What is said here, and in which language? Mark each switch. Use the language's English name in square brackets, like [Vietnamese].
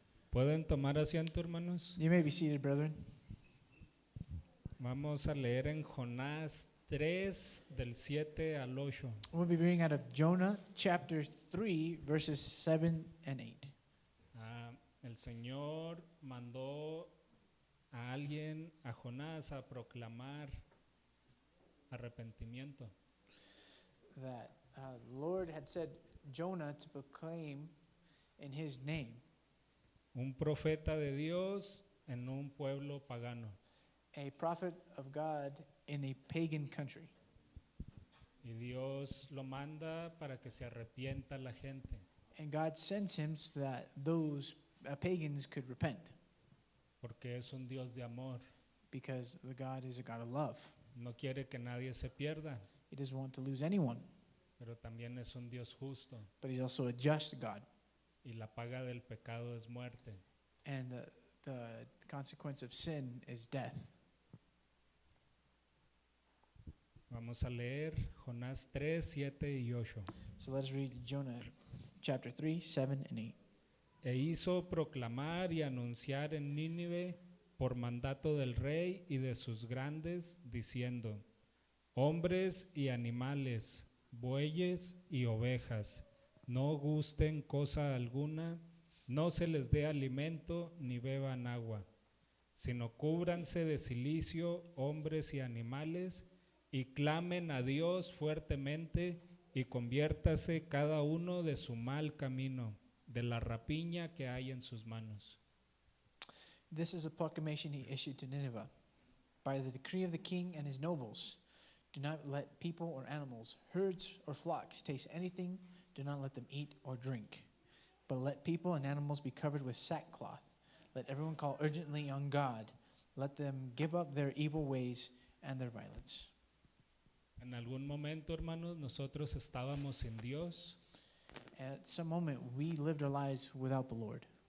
[Spanish] ¿Pueden tomar asiento, hermanos? [English] You may be seated, brethren. [Spanish] Vamos a leer en Jonás 3, del 7 al 8. [English] We'll be reading out of Jonah chapter 3, verses 7 and 8. [Spanish] El Señor mandó a alguien, a Jonás, a proclamar arrepentimiento. [English] That the Lord had said Jonah to proclaim in his name. [Spanish] Un profeta de Dios en un pueblo pagano. [English] A prophet of God in a pagan country. [Spanish] Y Dios lo manda para que se arrepienta la gente. [English] And God sends him so that those pagans could repent, [Spanish] Porque es un Dios de amor. [English] because the God is a God of love. [Spanish] No quiere que nadie se pierda, [English] He doesn't want to lose anyone, [Spanish] pero también es un Dios justo. [English] but he's also a just God. [Spanish] Y la paga del pecado es muerte. [English] And the consequence of sin is death. [Spanish] Vamos a leer Jonás 3, 7 y 8. [English] So let us read Jonah chapter 3, 7 and 8. [Spanish] E hizo proclamar y anunciar en Nínive por mandato del rey y de sus grandes, diciendo: hombres y animales, bueyes y ovejas, no gusten cosa alguna, no se les dé alimento ni beban agua, sino cúbranse de cilicio hombres y animales, y clamen a Dios fuertemente, y conviértase cada uno de su mal camino, de la rapiña que hay en sus manos. [English] This is a proclamation he issued to Nineveh. By the decree of the king and his nobles, do not let people or animals, herds or flocks taste anything. Do not let them eat or drink. But let people and animals be covered with sackcloth. Let everyone call urgently on God. Let them give up their evil ways and their violence. [Spanish] En algún momento, hermanos, nosotros estábamos sin Dios, [English] And at some moment, we lived our lives without the Lord.